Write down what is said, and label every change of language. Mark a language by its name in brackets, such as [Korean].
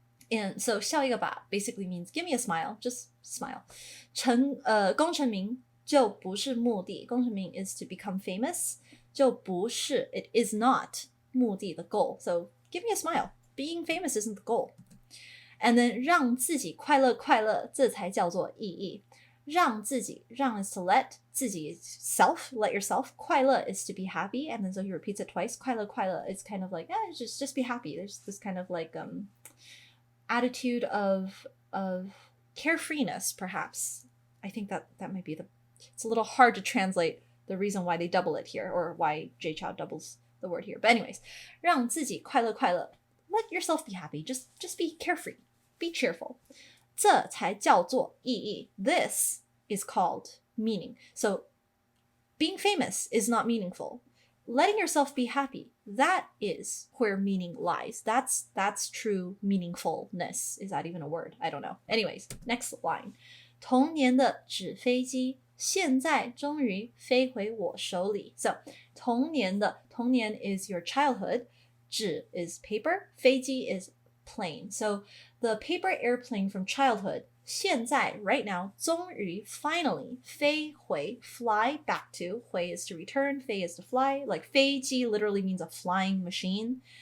[English] And so [Chinese] 笑一个吧 [English] basically means give me a smile, just smile. [Chinese] 功成名就不是目的，功成名 [English] is to become famous, [Chinese] 就不是 [English] it is not [Chinese] 目的 [English] the goal. So give me a smile. Being famous isn't the goal. And then [Chinese] 让自己快乐快乐，这才叫做意义。 [English] 让自己，让 is to let, 自己 is self, let yourself. 快乐 is to be happy, and then so he repeats it twice. 快乐快乐 is kind of like, just be happy. There's this kind of like attitude of carefreeness, perhaps. I think that might be it's a little hard to translate the reason why they double it here, or why Jay Chou doubles the word here. But anyways, [Chinese] 让自己快乐快乐. [English] Let yourself be happy. Just be carefree. Be cheerful. [Chinese] 这才叫做意义. [English] This is called meaning. So being famous is not meaningful. Letting yourself be happy, that is where meaning lies. That's true meaningfulness. Is that even a word? I don't know. Anyways, next line. [Chinese] 童年的纸飞机现在终于飞回我手里. [English] So 童年的 is your childhood. 纸 is paper. 飞机 is plane. So the paper airplane from childhood, 现在 right now, 终于 finally 飞回 fly back to, 回 is to return, 飞 is to fly, like 飞机 literally means a flying machine.